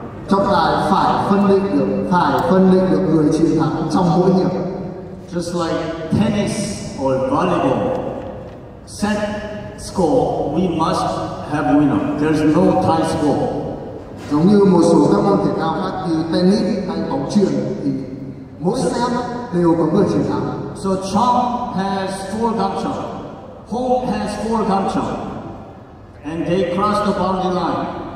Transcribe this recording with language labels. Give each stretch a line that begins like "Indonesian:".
Vietnamese: Trọng tài phải phân định được người chiến thắng trong mỗi hiệp.
English: Just like tennis or volleyball, set score, we must have winner. There's no tie score.
Vietnamese: Giống như một số các môn thể thao khác như tennis hay bóng chuyền thì mỗi set đều có người chiến thắng.
English: So Chong has 4 gam chong, Hong has 4 gam chong, and they cross the boundary line.